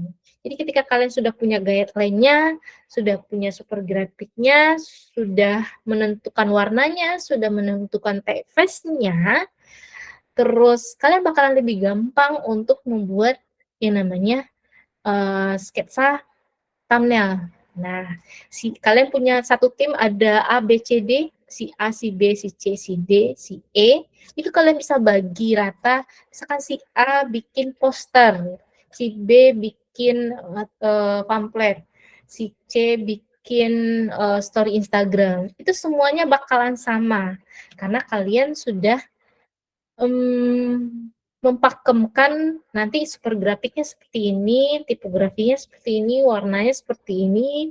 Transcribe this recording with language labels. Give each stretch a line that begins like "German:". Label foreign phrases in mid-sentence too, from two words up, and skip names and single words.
Indonesian: Jadi ketika kalian sudah punya guideline-nya, sudah punya super grafiknya, sudah menentukan warnanya, sudah menentukan typeface-nya, terus kalian bakalan lebih gampang untuk membuat yang namanya sketsa thumbnail. Nah, kalian punya satu tim ada A, B, C, D, si A, si B, si C, si D, si E, itu kalian bisa bagi rata. Misalkan si A bikin poster, si B bikin pamflet, si C bikin story Instagram. Itu semuanya bakalan sama karena kalian sudah mempakemkan nanti super grafiknya seperti ini, tipografinya seperti ini, warnanya seperti ini.